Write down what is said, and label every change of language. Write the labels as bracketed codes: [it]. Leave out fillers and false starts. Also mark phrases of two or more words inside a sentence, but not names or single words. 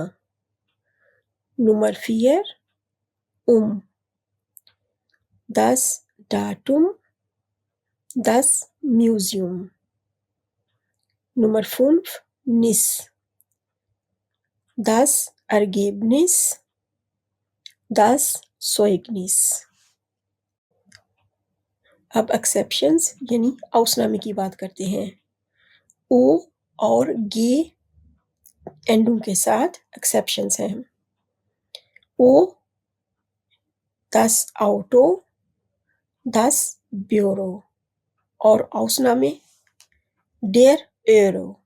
[de] Nummer 4, Das Datum, das Museum. Nummer 5, Nis. Das Ergebnis, das Zeugnis. [ur] اب ایکسیپشنز یعنی اوسنامے کی بات کرتے ہیں. او اور گے اینڈوں کے ساتھ ایکسیپشنز ہیں. او [de] das Auto, das Büro [ur] اور اوسنامے [de] der Euro.